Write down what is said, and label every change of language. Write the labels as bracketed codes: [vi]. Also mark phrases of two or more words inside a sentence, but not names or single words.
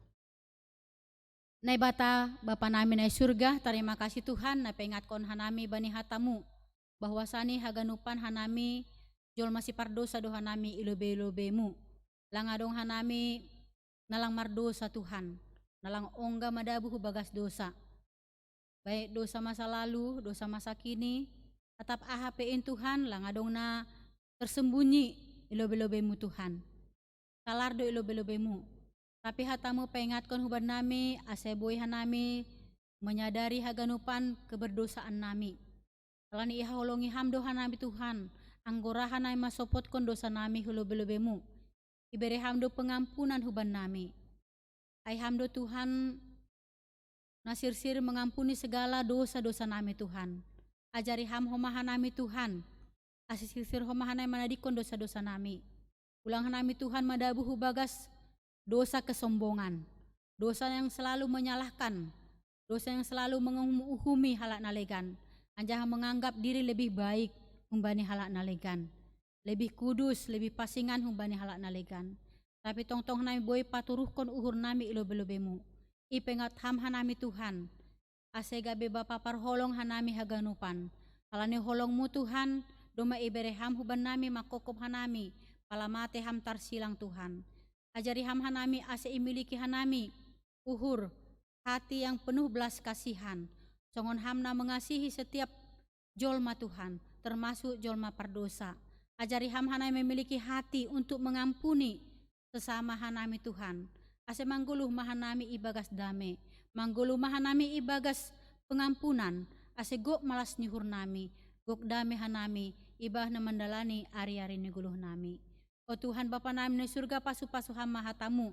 [bts] Nai bata bapa nami nai surga, [id] terima kasih [bts] Tuhan na pengatkon hanami bani hatamu bahwasani haganupan hanami jol masih pardosa do hanami ilobe-ilobemu. Langadong hanami nalang mardosa Tuhan. Nalang ongga madabu bagas dosa. [id] Baik dosa masa lalu, dosa masa kini, [bts] atap ahapein Tuhan langadong na tersembunyi ilobe-lobemu Tuhan. Salardo ilobe-lobemu. Tapi hatamu pengatkan huban nami, aseboy hanami, menyadari haganupan keberdosaan nami. Kalani ihaholongi hamdo hanami Tuhan, anggora hanami masopotkan dosa nami ilobe-lobemu. Iberi hamdo pengampunan huban nami. Ay hamdo Tuhan nasirsir [id] mengampuni segala dosa-dosa [bts] nami Tuhan. Ajari ham homahan nami Tuhan. Asirsir homahan nami manadikon dosa-dosa nami. Ulang nami Tuhan madabu hubagas dosa kesombongan. [id] Dosa yang selalu menyalahkan. Dosa yang selalu menguhumi halak nalegan. [bts] Anjah [id] menganggap diri lebih baik [bts] humbani halak nalegan. [id] Lebih kudus, [bts] lebih pasingan humbani halak nalegan. Tapi tong-tong nami boy paturuhkon uhur nami ilobe-lobemu. Ipengat ham hanami Tuhan. Ase gabe bapa parholong hanami haganupan. Kalani holongmu Tuhan, doma ibere ham huban nami makokop hanami. Palamate ham tarsilang Tuhan. Ajari ham hanami ase imiliki hanami. Uhur, [id] hati yang penuh belas kasihan. [bts] Songon hamna [id] mengasihi setiap [bts] jolma Tuhan, termasuk jolma pardosa. [id] Ajari ham hanami memiliki hati untuk mengampuni sesama hanami Tuhan. [bts] Ase mangguluh mahanami ibagas dame. Mangguluh mahanami ibagas pengampunan. Ase gok malas nihur nami. Gok dame hanami. Ibah na mandalani ari-ari niguluh nami. O Tuhan Bapa nami ni surga pasu-pasu hama hatamu.